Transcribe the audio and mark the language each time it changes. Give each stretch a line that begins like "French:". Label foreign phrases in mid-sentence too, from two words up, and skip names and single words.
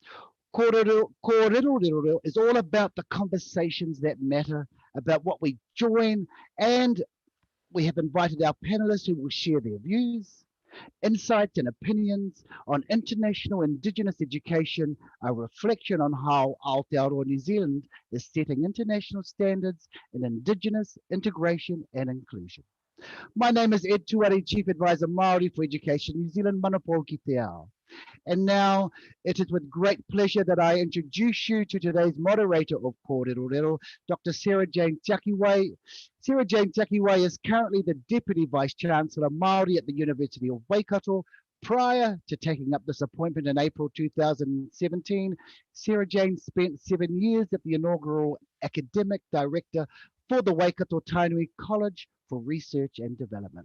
English: Kōrerorero is all about the conversations that matter, about what we join, and we have invited our panellists who will share their views, insights and opinions on international Indigenous education, a reflection on how Aotearoa New Zealand is setting international standards in Indigenous integration and inclusion. My name is Ed Tuari, Chief Advisor Māori for Education New Zealand,
Māori: Manapō ki te ao.
English: And now it is with great pleasure that I introduce you to today's moderator of Kōrerorero, Dr. Sarah Jane Tiakiwai. Sarah Jane Tiakiwai is currently the Deputy Vice-Chancellor Māori at the University of Waikato. Prior to taking up this appointment in April 2017, Sarah Jane spent 7 years as the inaugural Academic Director for the Waikato Tainui College for Research and Development.